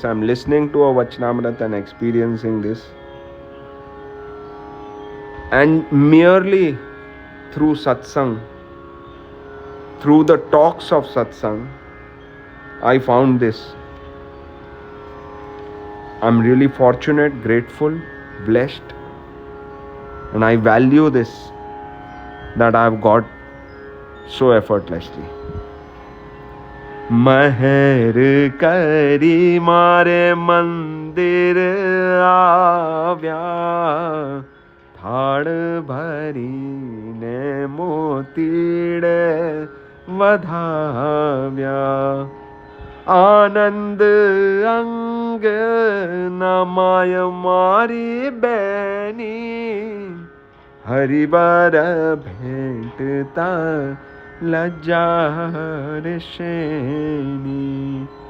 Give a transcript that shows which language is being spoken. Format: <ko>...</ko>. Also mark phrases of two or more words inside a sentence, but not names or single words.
<en>I'm listening to a Vachanamrit and experiencing this. And merely through satsang, through the talks of satsang, I found this. I'm really fortunate, grateful, blessed, and I value this that I've got so effortlessly.</en> <gu>મહેર કરી મારે મંદિર આવ્યા, થાળ ભરી ને મોતીડે વધાવ્યા. આનંદ અંગ નમાય મારી બેની, હરિવાર ભેટતા લજ્જા શેની.</gu>